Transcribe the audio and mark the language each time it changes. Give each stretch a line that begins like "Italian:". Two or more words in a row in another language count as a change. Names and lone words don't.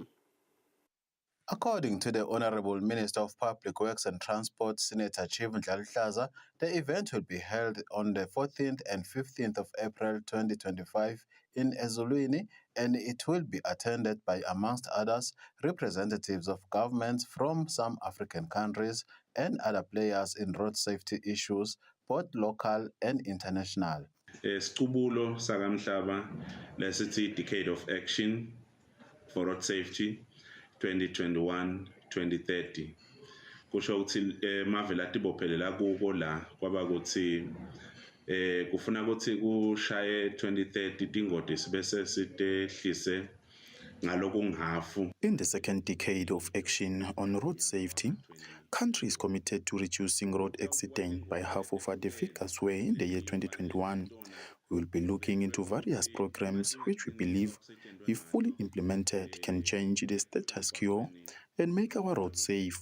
English: According to the Honourable Minister of Public Works and Transport, Senator Chief Ndlalu Hlaza, the event will be held on the 14th and 15th of April 2025 in Ezulwini, and it will be attended by, amongst others, representatives of governments from some African countries and other players in road safety issues, both local and international.
Swati: Siqubulo sakamhlaba lesithi Decade of Action for Road Safety 2021-2030 kusho ukuthi mavela atibophelela kuko la kwaba ukuthi kufuna ukuthi kushaye 2030 tingoti sibese sitehlise ngaloku ngafu.
English: In the second decade of action on road safety, countries committed to reducing road accidents by half of what the figures were in the year 2021. We will be looking into various programs which we believe, if fully implemented, can change the status quo and make our roads safe.